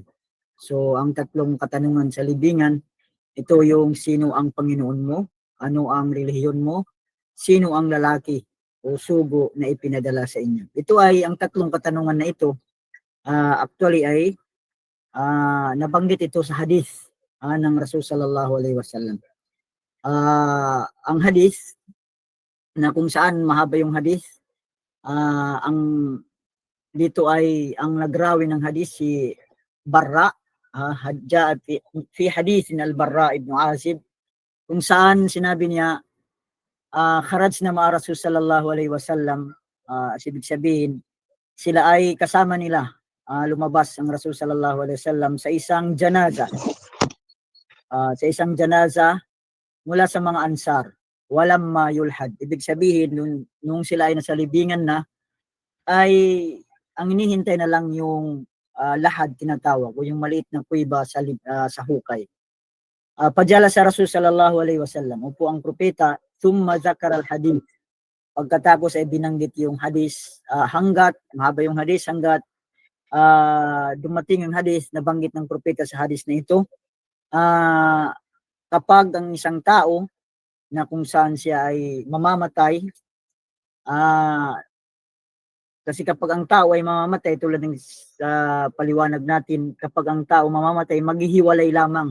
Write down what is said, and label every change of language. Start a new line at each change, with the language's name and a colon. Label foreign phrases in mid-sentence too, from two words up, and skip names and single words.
Filipino: So ang tatlong katanungan sa libingan, ito yung sino ang Panginoon mo, ano ang relihiyon mo, sino ang lalaki o sugo na ipinadala sa inyo. Ito ay ang tatlong katanungan na ito. Actually ay nabanggit ito sa hadith ng Rasul
Arabic: صلى الله عليه وسلم.
Filipino: Ang hadith na kung saan mahaba yung hadith, ang dito ay ang nagrawi ng hadis si Barra,
Arabic: جاء في حديث البراء بن عازب,
Filipino: kung saan sinabi niya,
Arabic: خرجنا مع رسول صلى الله عليه وسلم,
Filipino: ibig sabihin, sila ay kasama nila, lumabas ang Rasul
Arabic: صلى الله عليه وسلم
Filipino: sa isang janaza, mula sa mga ansar,
Arabic: ولما يلحد.
Filipino: Ibig sabihin, nung sila ay nasa libingan na, ay ang inihintay na lang yung lahad tinatawag, o yung maliit na kuiba sa hukay. Pajala sa
Arabic: رسول صلى الله عليه وسلم,
Filipino: upo ang propeta,
Arabic: ثم ذكر الحديث.
Filipino: Pagkatapos ay binanggit yung hadis, hanggat, mahaba yung hadis, hanggat dumating yung hadis, nabanggit ng propeta sa hadis na ito, kapag ang isang tao na kung saan siya ay mamamatay, kasi kapag ang tao ay mamamatay, tulad ng paliwanag natin, kapag ang tao mamamatay, maghihiwalay lamang.